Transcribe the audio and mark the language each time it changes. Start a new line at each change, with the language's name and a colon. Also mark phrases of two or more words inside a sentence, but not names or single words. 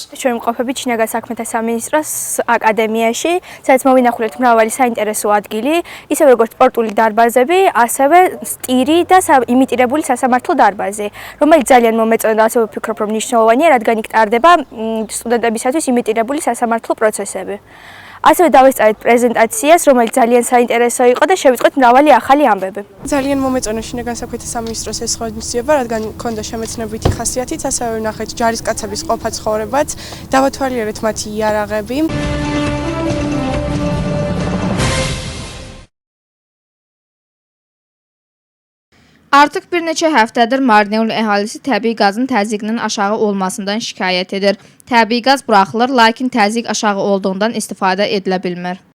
Georgian: ჩვენ ვიმყოფებით შინაგან საქმეთა სამინისტროს აკადემიაში, სადაც მოვინახულეთ მრავალი საინტერესო ადგილი, ისევე როგორც სპორტული დარბაზები, ასევე სტირი და იმიტირებული სასამართლო დარბაზი, რომელიც ძალიან მომეწონა და ასევე ვფიქრობ, რომ მნიშვნელოვანია, რადგან იქ ტარდება სტუდენტებისათვის იმიტირებული სასამართლო პროცესები. ასევე დავესწარეთ პრეზენტაციას, რომელიც ძალიან საინტერესო იყო და შევიწყოთ მრავალი ახალი ამბები. ძალიან მომეწონა შინაგან საქმეთა სამინისტროს ეს ღონისძიება, რადგან ჰქონდა შემეცნებითი ხასიათიც, ასევე ვნახეთ ჯარისკაცების ყოფა ცხოვრებაც, დავათვალიერეთ მათი იარაღები.
Azerbaijani: Artıq bir neçə həftədir Marneul əhalisi təbii qazın təzyiqinin aşağı olmasından şikayət edir. Təbii qaz buraxılır, lakin təzyiq aşağı olduğundan istifadə edilə bilmir.